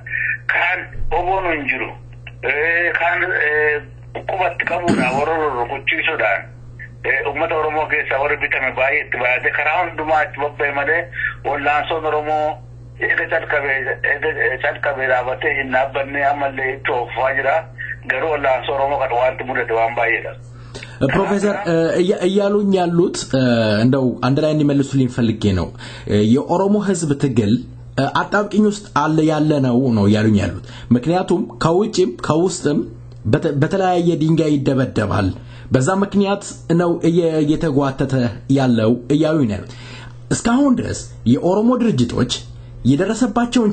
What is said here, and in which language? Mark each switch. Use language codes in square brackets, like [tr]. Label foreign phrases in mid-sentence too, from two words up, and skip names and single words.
[om] Kaan WBO'n hin jiru kaan qubatti qabuudhaan warra rukuchiisuudhaan uummata Oromoo keessaa warri bitame baay'ee itti baay'ate karaa hundumaa itti bobba'e malee wallaansoon Oromoo eega calqabee dhaabatee hin dhaabbanne ammallee itti oofaa jira garuu wallaansoo Oromoo kan wanti mudate waan baay'eedha. [am] ፕሮፌሰር እያሉኝ ያሉት እንደው አንድ ላይ እንዲመልሱልኝ ፈልጌ ነው የኦሮሞ ህዝብ ትግል አጣብቂኝ ውስጥ ያለ ነው እያሉኝ ያሉት ምክንያቱም ከውጭም ከውስጥም በተለያየ ድንጋይ ይደበደባል በዛ ምክንያት ነው እየተጓተተ ያለው እያሉኝ ያሉት እስካሁን ድረስ የኦሮሞ ድርጅቶች የደረሰባቸውን